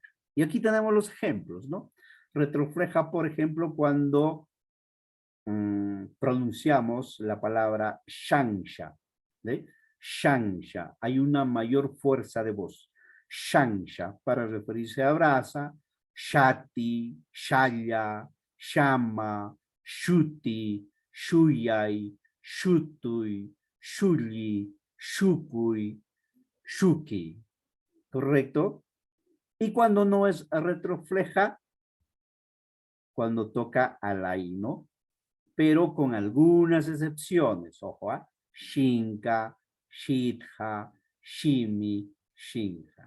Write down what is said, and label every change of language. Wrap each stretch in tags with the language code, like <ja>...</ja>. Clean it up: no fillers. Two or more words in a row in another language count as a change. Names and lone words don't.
<es>Y aquí tenemos los ejemplos, ¿no? Retrofleja, por ejemplo, cuando pronunciamos la palabra shangsha, ¿sí? Shangsha, hay una mayor fuerza de voz. Shangsha, para referirse a brasa,</es> <qu>shati, shaya, shama, shuti, shuyai, shutui, shuli, shukui, shuki,</qu> <es>¿correcto? Y cuando no es retrofleja, cuando toca a la I, ¿no? Pero con algunas excepciones, ojo, ¿eh?</es> <qu>Shinka, Shitha, Shimi, Shinja.</qu>